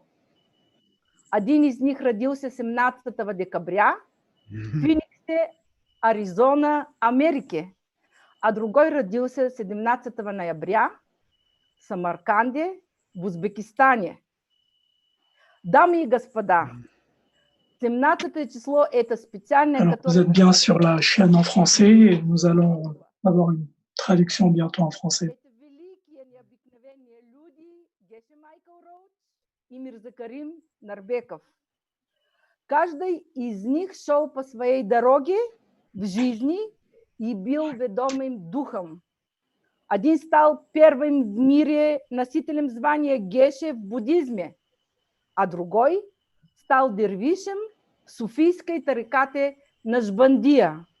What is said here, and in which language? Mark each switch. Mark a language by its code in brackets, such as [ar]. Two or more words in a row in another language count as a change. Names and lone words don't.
[ru] Один из них родился 17 декабря в Фениксе, Аризона, Америке, а другой родился 17 ноября в Самарканде, в Узбекистане. Дамы и господа, 17 число – это специальное... [fr] Alors, vous êtes bien sur la chaîne en français et nous allons avoir une traduction bientôt en français. [ru] Это великие необыкновенные люди Geshe Michael Roach и Mirzakarim Norbekov. Каждый из них шел по своей дороге в жизни и был ведомым духом. Один стал первым в мире носителем звания Геше в буддизме, а другой стал дервишем в суфийской тарикате Нашбандия.